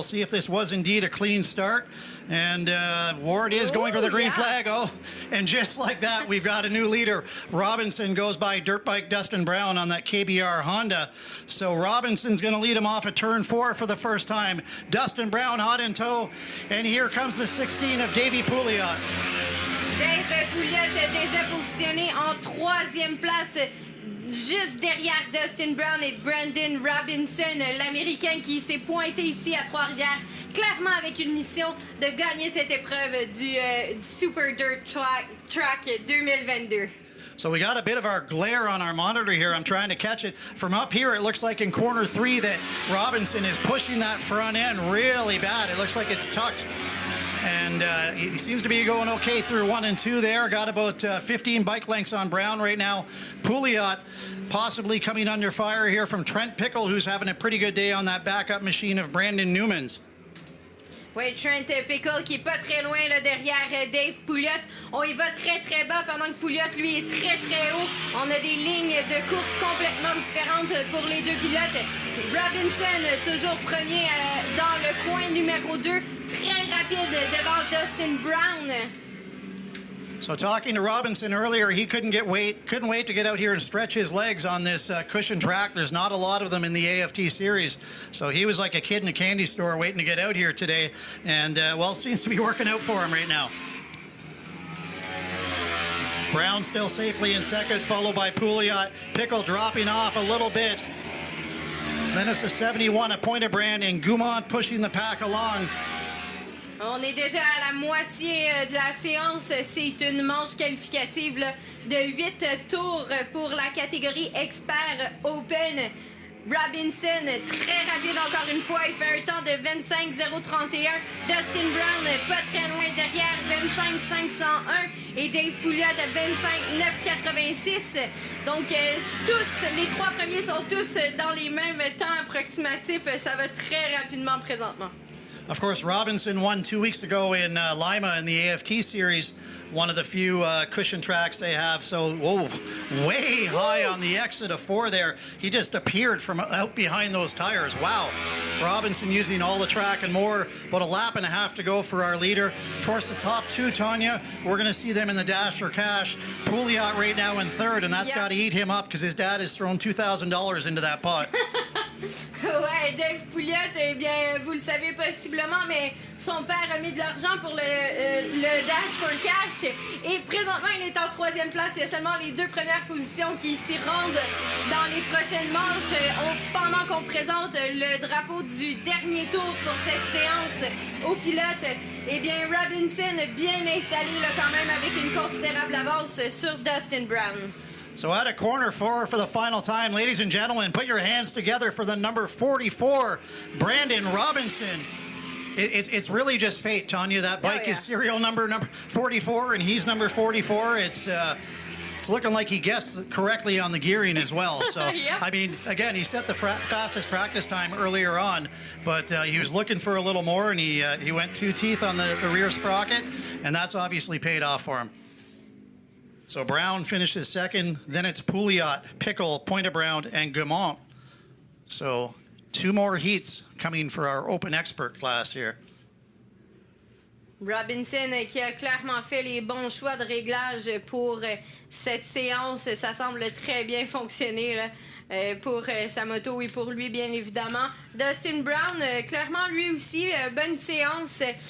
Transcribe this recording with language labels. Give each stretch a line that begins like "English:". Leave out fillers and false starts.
English: We'll see if this was indeed a clean start. And Ward is going for the green flag. Oh, and just like that, we've got a new leader. Robinson goes by dirt bike Dustin Brown on that KBR Honda. So Robinson's going to lead him off at turn 4 for the first time. Dustin Brown hot in tow. And here comes the 16 of Davey Pouliot.
French: Dave Pouliot déjà positionné en 3e place, juste derrière Dustin Brown et Brandon Robinson, l'Américain qui s'est pointé ici à Trois-Rivières, clairement avec une mission de gagner cette épreuve du Super Dirt Track 2022.
English: So we got a bit of our glare on our monitor here. I'm trying to catch it. From up here, it looks like in corner 3 that Robinson is pushing that front end really bad. It looks like it's tucked. And he seems to be going okay through 1 and 2 there. Got about 15 bike lengths on Brown right now. Pouliot possibly coming under fire here from Trent Pickle, who's having a pretty good day on that backup machine of Brandon Newman's.
French: Oui, Trent Pickle qui est pas très loin là, derrière Dave Pouliot. On y va très très bas pendant que Pouliot lui est très très haut. On a des lignes de course complètement différentes pour les deux pilotes. Robinson toujours premier dans le coin numéro 2. Très rapide devant Dustin Brown.
English: So talking to Robinson earlier, he couldn't wait to get out here and stretch his legs on this cushion track. There's not a lot of them in the AFT series. So he was like a kid in a candy store waiting to get out here today. And, well, seems to be working out for him right now. Brown still safely in second, followed by Pouliot. Pickle dropping off a little bit. Then it's the 71 at Pointe-à-Brand and Gaumont pushing the pack along.
French: On est déjà à la moitié de la séance. C'est une manche qualificative là, de 8 tours pour la catégorie Expert Open. Robinson, très rapide encore une fois. Il fait un temps de 25,031. Dustin Brown, pas très loin derrière, 25,501. Et Dave Pouliot, 25,986. Donc, tous, les trois premiers sont tous dans les mêmes temps approximatifs. Ça va très rapidement présentement.
English: Of course, Robinson won 2 weeks ago in Lima in the AFT series, one of the few cushion tracks they have. So, whoa, way high on the exit of 4 there. He just appeared from out behind those tires. Wow. Robinson using all the track and more. About a lap and a half to go for our leader. Of course, the top two, Tanya, we're going to see them in the dash for cash. Pouliot right now in third, and that's got to eat him up because his dad has thrown $2,000 into that pot.
French: Ouais, Dave Pouliot, eh bien, vous le savez possiblement, mais son père a mis de l'argent pour le dash for cash. Et présentement, il est en 3e place. Il y a seulement les 2 premières positions qui s'y rendent dans les prochaines manches. Pendant qu'on présente le drapeau du dernier tour pour cette séance aux pilotes, eh bien, Robinson bien installé là, quand même avec une considérable avance sur Dustin Brown.
English: So at a corner 4 for the final time, ladies and gentlemen, put your hands together for the number 44, Brandon Robinson. It's really just fate, Tanya. That bike is serial number 44, and he's number 44. It's looking like he guessed correctly on the gearing as well. So, I mean, again, he set the fastest practice time earlier on, but he was looking for a little more, and he went 2 teeth on the rear sprocket, and that's obviously paid off for him. So Brown finishes second. Then it's Pouliot, Pickle, Pointe-à-Brand, and Gaumont. So 2 more heats coming for our Open Expert class here.
French: Robinson qui a clairement fait les bons choix de réglage pour cette séance. Ça semble très bien fonctionner là, pour sa moto et pour lui, bien évidemment. Dustin Brown, clairement, lui aussi, bonne séance.